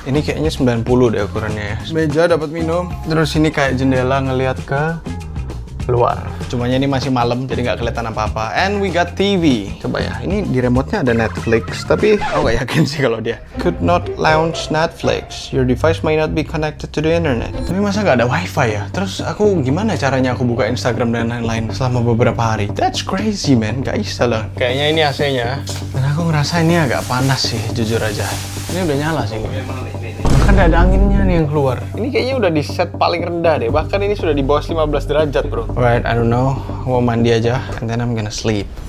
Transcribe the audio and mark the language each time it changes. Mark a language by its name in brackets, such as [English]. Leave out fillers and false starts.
[Indonesian] Ini kayaknya 90 deh ukurannya ya. Meja dapat minum. Terus ini kayak jendela ngelihat ke luar. Cumanya ini masih malam jadi nggak kelihatan apa-apa. [English] And we got TV. [Indonesian] Coba ya, ini di remote-nya ada Netflix, tapi aku nggak yakin sih kalau dia. [English] Could not launch Netflix. Your device may not be connected to the internet. [Indonesian] Tapi masa nggak ada wifi ya? Terus aku gimana caranya aku buka Instagram dan lain-lain selama beberapa hari? [English] That's crazy man, [Indonesian] nggak bisa lah. Kayaknya ini AC-nya. Dan aku ngerasa ini agak panas sih, jujur aja. Ini udah nyala sih. Bahkan ada anginnya nih yang keluar. Ini kayaknya udah di set paling rendah deh. Bahkan ini sudah di bawah 15 derajat bro. [English] Alright, I don't know. [Indonesian] Aku mau mandi aja. [English] And then I'm gonna sleep.